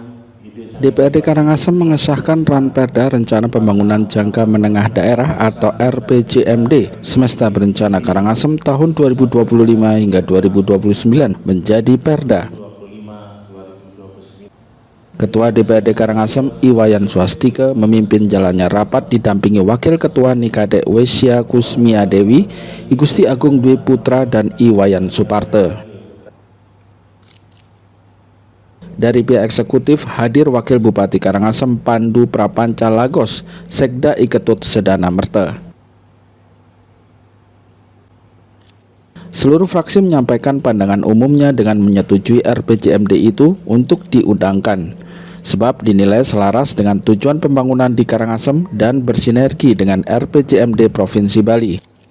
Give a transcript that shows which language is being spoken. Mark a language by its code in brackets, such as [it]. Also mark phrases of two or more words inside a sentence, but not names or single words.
[id] DPRD Karangasem mengesahkan Ranperda Rencana Pembangunan Jangka Menengah Daerah atau RPJMD semesta berencana Karangasem tahun 2025 hingga 2029 menjadi Perda. Ketua DPRD Karangasem Iwayan Swastika memimpin jalannya rapat didampingi Wakil Ketua Nikade Wesya Kusmia Dewi, I Gusti Agung Dwi Putra, dan Iwayan Suparte. Dari pihak eksekutif hadir Wakil Bupati Karangasem Pandu Prapanca Lagos, Sekda Iketut Sedana Merte. Seluruh fraksi menyampaikan pandangan umumnya dengan menyetujui RPJMD itu untuk diundangkan, sebab dinilai selaras dengan tujuan pembangunan di Karangasem dan bersinergi dengan RPJMD Provinsi Bali.